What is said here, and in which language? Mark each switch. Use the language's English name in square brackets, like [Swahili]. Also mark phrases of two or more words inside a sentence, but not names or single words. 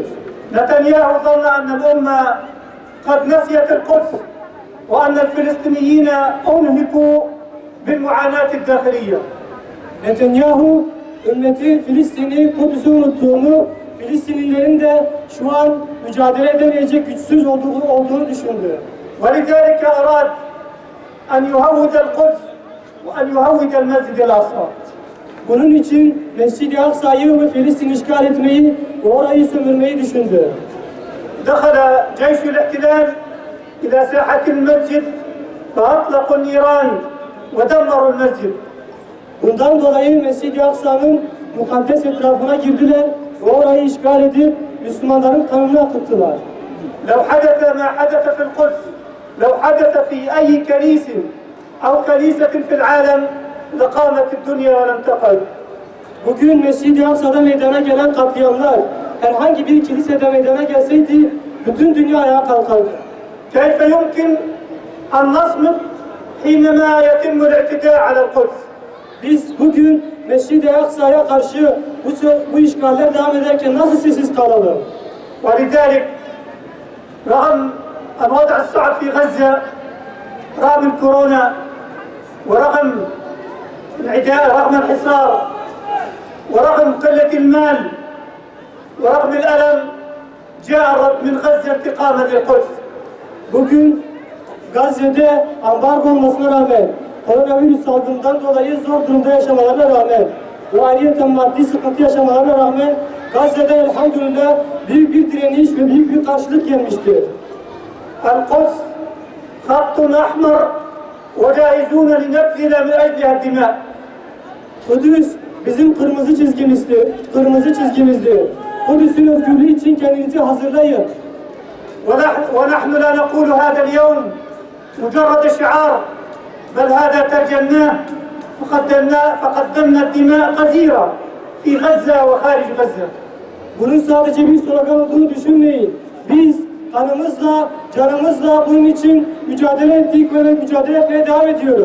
[Arabic] نتنياهو ظن أن الأمة قد نسيت القدس وأن الفلسطينيين أنهكوا بالمعاناة الداخلية. [Turkish] Netanyahu, ümmeti Filistin'i, Kudüs'ü unuttuğunu, Filistinlilerin de şu an mücadele edemeyecek güçsüz olduğunu düşündü. [Arabic] ولذلك أراد أن يهود القدس وأن يهود المسجد الأقصى. [Turkish] Bunun için Mescid-i Aksa'yı ve Filistin işgal etmeyi ve orayı sömürmeyi düşündü. [Arabic] دخل جيش الاحتلال إلى ساحة المسجد فأطلقوا النيران ودمروا المسجد. [Turkish] Bundan dolayı Mescid-i Aksa'nın mukaddes etrafına girdiler ve orayı işgal edip Müslümanların kanını akıttılar. [Arabic] لو حدث ما حدث في القدس لو حدث في أي كنيس أو كنيسة في العالم لقامت الدنيا ولم تقعد. [Turkish] Bugün Mescid-i Aksa'da meydana gelen katliamlar herhangi bir kilisede meydana gelseydi bütün dünya ayağa kalkardı. [Arabic] كيف يمكن أن نصمت حينما يتم الاعتداء على القدس؟ [Turkish] Biz bugün Mescid-i Aksa'ya karşı bu işgaller devam ederken nasıl sessiz kalalım? [Arabic] ولذلك رغم الوضع الصعب في غزة رغم الكورونا ورغم العداء رغم الحصار ورغم قلة المال ورغم الألم جاء الرب من غزة انتقاما للقدس. [Turkish] Bugün Gazze'de ambargo olmasına rağmen, koronavirüs salgından dolayı zor durumda yaşamalarına rağmen ve ayrıyeten maddi sıkıntı yaşamalarına rağmen Gazze'de elhamdülillah büyük bir direniş ve büyük bir karşılık gelmiştir. [Arabic] القدس خط أحمر وجاهزون لنبذل من أجلها الدماء. [Turkish] Kudüs bizim kırmızı çizgimizdir. Kudüs'ün özgürlüğü için kendinizi hazırlayın. [Arabic] ونحن لا نقول هذا اليوم مجرد شعار بل هذا ترجمناه فقدمنا الدماء غزيرة في غزة وخارج غزة. [Turkish] Bunun sadece bir slogan olduğunu düşünmeyin. Biz kanımızla, canımızla bunun için mücadele ettik ve mücadele etmeye devam ediyoruz.